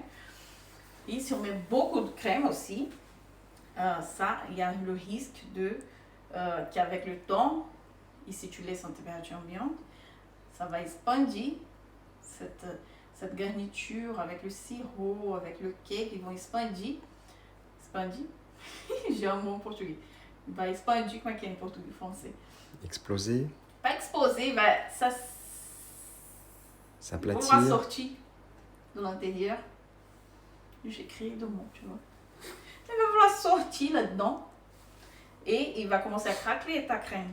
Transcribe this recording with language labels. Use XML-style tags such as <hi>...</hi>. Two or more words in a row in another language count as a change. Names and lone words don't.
<fr>Et si on met beaucoup de crème aussi, ça, il y a le risque qu'avec le temps, et si tu laisses en température ambiante, ça va expandir cette garniture avec le sirop, avec le cake, ils vont expandir. Expandir? J'ai un mot en portugais. Il va expandir,</fr> <pt>como é que é em português français?</pt> <fr>Exploser, Pas exposer, ça s'aplatir. vouloir sortir de l'intérieur. J'ai créé deux mots, tu vois. Ça va vouloir sortir là-dedans et il va commencer à craquer ta crème.</fr>